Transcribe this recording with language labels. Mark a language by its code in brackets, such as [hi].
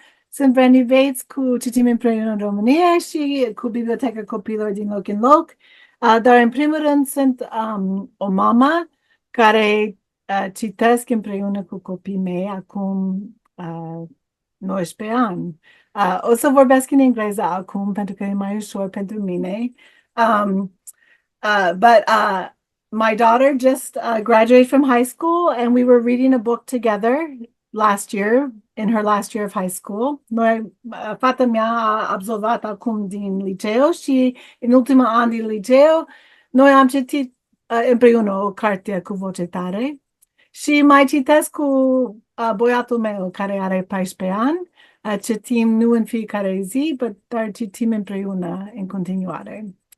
[ro] Sunt Brandy Bates cu Citim Împreună în România și cu Biblioteca Copiilor din Loc în Loc. Dar în primul rând sunt o mamă care citesc împreună cu copiii mei acum 19 ani. O să vorbesc în engleză acum pentru că e mai ușor pentru mine. [en] But my daughter just graduated from high school and we were reading a book together last year, in her last year of high school. [ro] Fata mea a absolvat acum din liceu și în ultimul an din liceu noi am citit împreună o carte cu voce tare și mai citesc cu băiatul meu care are 14 ani. Citim nu în fiecare zi, dar citim împreună în continuare.